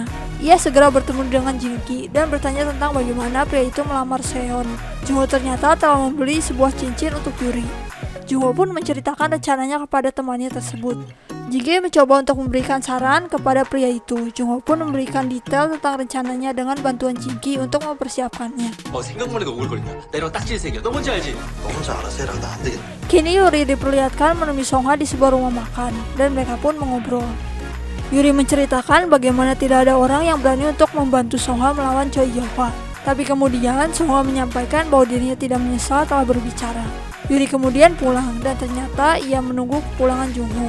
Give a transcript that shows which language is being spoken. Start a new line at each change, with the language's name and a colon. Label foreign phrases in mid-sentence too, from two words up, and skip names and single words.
Indonesian: Ia segera bertemu dengan Jin Ki dan bertanya tentang bagaimana pria itu melamar Seon. Jung Ho ternyata telah membeli sebuah cincin untuk Yuri. Jung Ho pun menceritakan rencananya kepada temannya tersebut. Jige mencoba untuk memberikan saran kepada pria itu. Jung Ho pun memberikan detail tentang rencananya dengan bantuan Jingki untuk mempersiapkannya.
Korean: 생각만 해도 오글거린다. 내랑 딱지색이야. 너 뭔지 알지? 너 혼자 알아서 해라. 나 안 되겠다.
Indonesian: Kini Yuri diperlihatkan menemui Song Hwa di sebuah rumah makan, dan mereka pun mengobrol. Yuri menceritakan bagaimana tidak ada orang yang berani untuk membantu Song Hwa melawan Choi Hyo-ha. Tapi kemudian Song Hwa menyampaikan bahwa dirinya tidak menyesal telah berbicara. Yuri kemudian pulang, dan ternyata ia menunggu kepulangan Jung Ho.